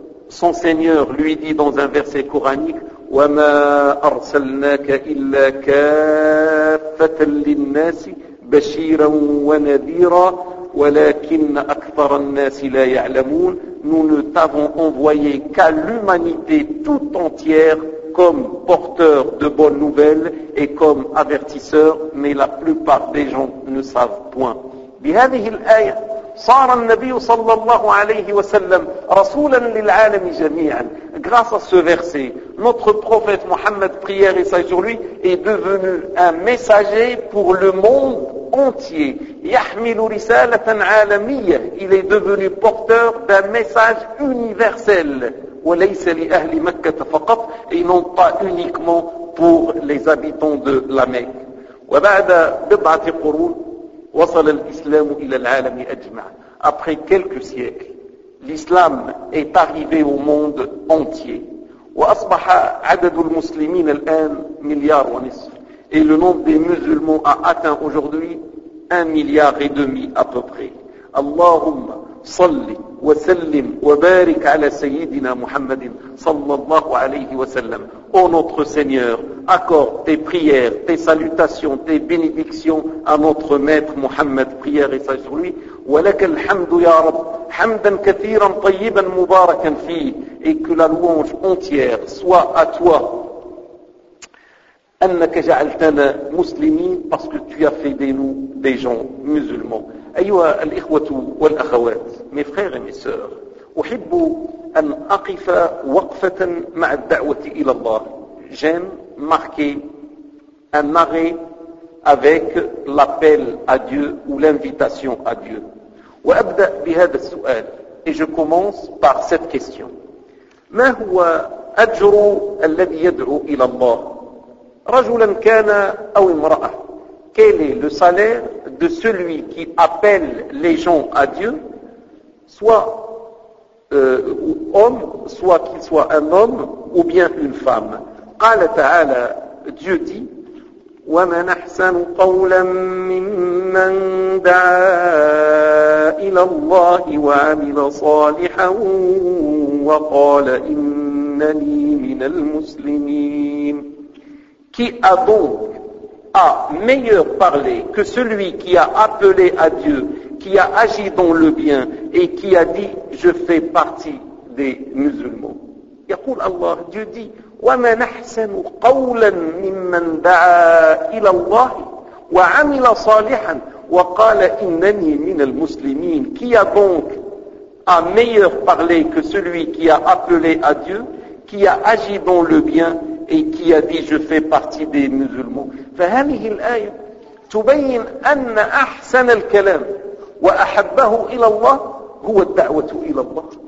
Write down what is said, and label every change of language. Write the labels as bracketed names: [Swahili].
[French] son Seigneur lui dit dans un verset coranique, [Arabic] وما أرسلناك إلا كافة للناس بشيرا ونذيرا ولكن أكثر الناس لا يعلمون, [French] nous ne t'avons envoyé qu'à l'humanité tout entière comme porteur de bonnes nouvelles et comme avertisseur, mais la plupart des gens ne savent point. [Arabic] بهذه الآية صار النبي صلى الله عليه وسلم رسولا للعالم جميعا. [French] Grâce à ce verset, notre prophète Mohammed, prière et saint sur lui, est devenu un messager pour le monde entier. [Arabic] يحمل رسالة عالمية, [French] il est devenu porteur d'un message universel. [Arabic] وليس لأهل مكة فقط, [French] et non pas uniquement pour les habitants de la Mecque. [Arabic] وبعد بضعة قرون وصل الإسلام إلى العالم أجمع, [French] après quelques siècles l'islam est arrivé au monde entier. [Arabic] وأصبح عدد المسلمين الآن مليار ونصف, [French] et le nombre des musulmans a atteint aujourd'hui 1,5 milliard à peu près. [Arabic] اللهم صلي وسلم وبارك على سيدنا محمد صلى الله عليه وسلم. [French] Ô notre Seigneur, accorde tes prières, tes salutations, tes bénédictions à notre maître Mohammed, prière et saint sur lui. [Arabic] ولك الحمد يا رب حمدا كثيرا طيبا مباركا فيه, [French] et que la louange entière soit à toi. [Arabic] أنك جعلتنا مسلمين, [French] parce que tu as fait de nous des gens musulmans. [Arabic] أيها الإخوة والأخوات, [French] mes frères et mes sœurs, [Arabic] أحب أن أقف وقفة مع الدعوة إلى الله. [French] J'aime marquer un arrêt avec l'appel à Dieu ou l'invitation à Dieu. [Arabic] وأبدأ بهذا السؤال, [French] et je commence par cette question. [Arabic] ما هو أجر الذي يدعو إلى الله؟ رجلا كان أو امرأة. [French] Quel est le salaire de celui qui appelle les gens à Dieu, soit homme, soit qu'il soit un homme ou bien une femme? [Arabic] قال تعالى, [French] Dieu dit, [Arabic] وَمَنْ أَحْسَنُ قَوْلًا مِمَّنْ دَعَا إِلَى اللَّهِ وَعَمِلَ صَالِحًا وَقَالَ إِنَّنِي مِنَ الْمُسْلِمِينَ. [French] Qui a donc a meilleur parlé que celui qui a appelé à Dieu qui a agi dans le bien et qui a dit je fais partie des musulmans. [Arabic] Yaqul Allah, [French] Dieu dit [Arabic] وَمَنْ أَحْسَنُ قَوْلًا مِمَّنْ دَعَى إِلَى اللَّهِ وَعَمِلَ صَالِحًا وَقَالَ إِنَّنِي مِنَ الْمُسْلِمِينَ. [French] Qui a donc à meilleur parler que celui qui a appelé à Dieu, qui a agi dans le bien et qui a dit je fais partie des musulmans. [Arabic] فهذه الآية تبين أن أحسن الكلام وأحبه إلى الله هو الدعوة إلى الله.